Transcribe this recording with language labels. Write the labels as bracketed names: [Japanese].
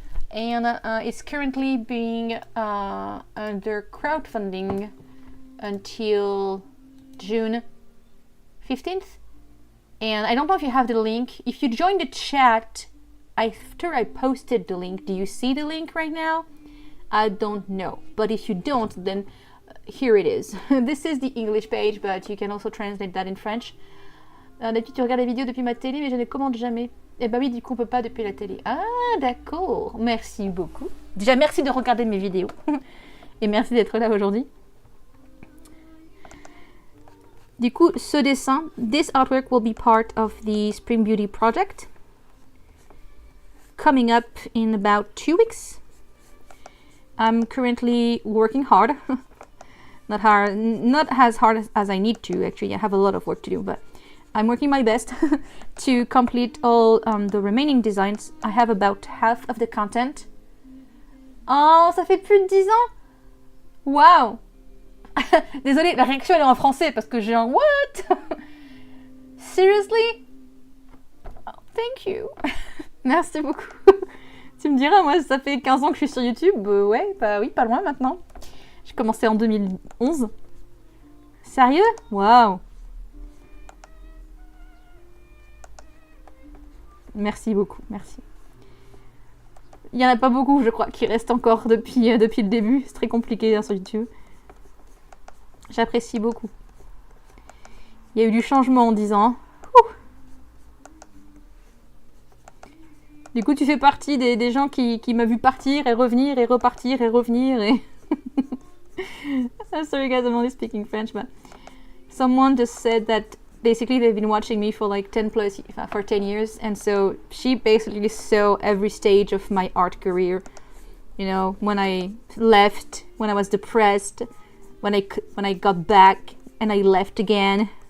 [English] And it's currently being under crowdfunding until June 15th. And I don't know if you have the link. If you join the chat after I posted the link, do you see the link right now? I don't know. But if you don't, then here it is. This is the English page, but you can also translate that in French. [French] D'habitude, tu regardes la vidéo depuis ma télé, mais je ne commande jamais. Eh ben oui, du coup, on peut pas depuis la télé. Ah, d'accord. Merci beaucoup. Déjà, merci de regarder mes vidéos. Et merci d'être là aujourd'hui. Du coup, ce dessin, [English] this artwork will be part of the Spring Beauty project. Coming up in about 2 weeks. I'm currently working hard. Not as hard as I need to, actually. I have a lot of work to do, but I'm working my best to complete all the remaining designs. I have about half of the content. [French] Oh, ça fait plus de 10 ans! Wow! Désolée, la réaction elle est en français parce que j'ai un [English] what? Seriously? Oh, thank you. [French] Merci beaucoup. Tu me diras, moi ça fait 15 ans que je suis sur YouTube. Ouais, bah oui, pas loin maintenant. J'ai commencé en 2011. Sérieux? Waouh! Merci beaucoup, merci. Il n'y en a pas beaucoup, je crois, qui restent encore depuis le début. C'est très compliqué hein, sur YouTube. J'apprécie beaucoup. Il y a eu du changement en 10 ans. Du coup, tu fais partie des gens qui m'a vu partir et revenir et repartir et revenir et... [English] Sorry guys, I'm only speaking French, but someone just said that basically they've been watching me for like 10 years, and so she basically saw every stage of my art career. You know, when I left, when I was depressed, when I got back and I left again.